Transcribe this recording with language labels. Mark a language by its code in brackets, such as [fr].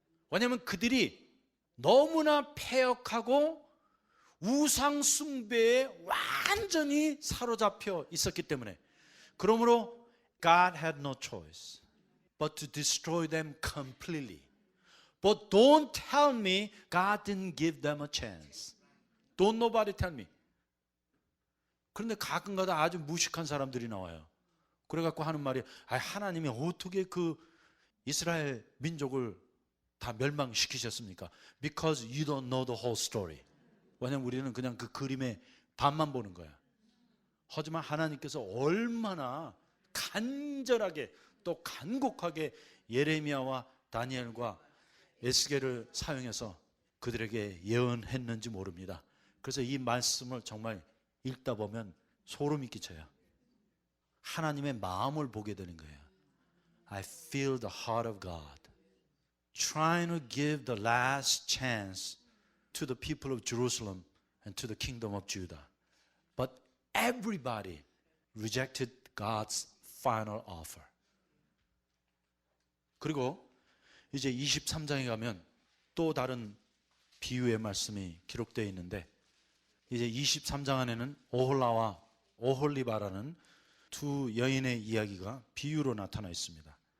[ko] 왜냐하면 그들이 너무나 패역하고 우상 숭배에 완전히 사로잡혀 있었기 때문에, 그러므로 [en] God had no choice but to destroy them completely. But don't tell me God didn't give them a chance. Don't nobody tell me. [ko] 그런데 가끔가다 아주 무식한 사람들이 나와요. 그래갖고 하는 말이, 하나님이 어떻게 그 이스라엘 민족을 다 멸망시키셨습니까? [en] Because you don't know the whole story. [ko] 왜냐면 우리는 그냥 그 그림의 반만 보는 거야. 하지만 하나님께서 얼마나 간절하게 또 간곡하게 예레미야와 다니엘과 에스겔을 사용해서 그들에게 예언했는지 모릅니다. 그래서 이 말씀을 정말 읽다 보면 소름이 끼쳐요. 하나님의 마음을 보게 되는 거예요. [en] I feel the heart of God trying to give the last chance to the people of Jerusalem and to the kingdom of Judah. But everybody rejected God's final offer. [ko] 그리고 이제 23장에 가면 또 다른 비유의 말씀이 기록되어 있는데, 이제 23장 안에는 오홀라와 오홀리바라는 두 여인의 이야기가 비유로 나타나 있습니다.